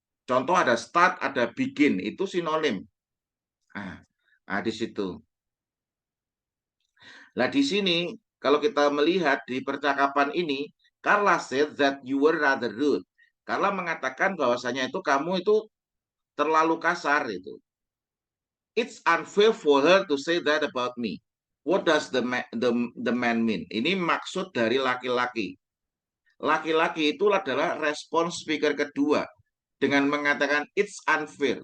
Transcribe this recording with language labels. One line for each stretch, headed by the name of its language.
Indonesian: Contoh ada start, ada begin, itu sinonim. Di situ. Nah, di sini kalau kita melihat di percakapan ini,
English: Carla said that you were rather rude.
Indonesian: Carla mengatakan bahwasanya itu kamu itu terlalu kasar itu.
English: It's unfair for her to say that about me. What does the man mean?
Indonesian: Ini maksud dari laki-laki. Laki-laki itu adalah respons speaker kedua dengan mengatakan
English: it's unfair.